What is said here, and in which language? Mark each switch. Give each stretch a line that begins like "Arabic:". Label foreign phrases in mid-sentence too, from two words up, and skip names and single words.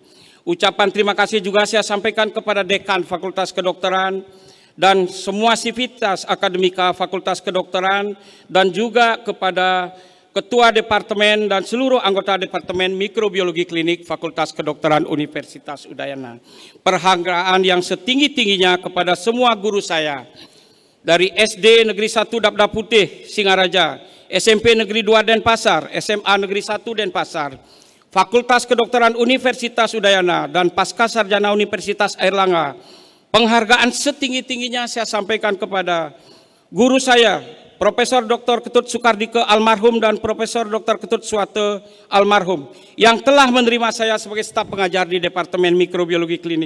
Indonesian: Ucapan terima kasih juga saya sampaikan kepada Dekan Fakultas Kedokteran dan semua sivitas akademika Fakultas Kedokteran, dan juga kepada Ketua Departemen dan seluruh anggota Departemen Mikrobiologi Klinik Fakultas Kedokteran Universitas Udayana. Penghargaan yang setinggi-tingginya kepada semua guru saya, dari SD Negeri 1 Dapda Putih Singaraja, SMP Negeri 2 Denpasar, SMA Negeri 1 Denpasar, Fakultas Kedokteran Universitas Udayana, dan Pasca Sarjana Universitas Airlangga. Penghargaan setinggi-tingginya saya sampaikan kepada guru saya, Profesor Dr. Ketut Sukardike almarhum dan Profesor Dr. Ketut Suwate almarhum, yang telah menerima saya sebagai staf pengajar di Departemen Mikrobiologi Klinik.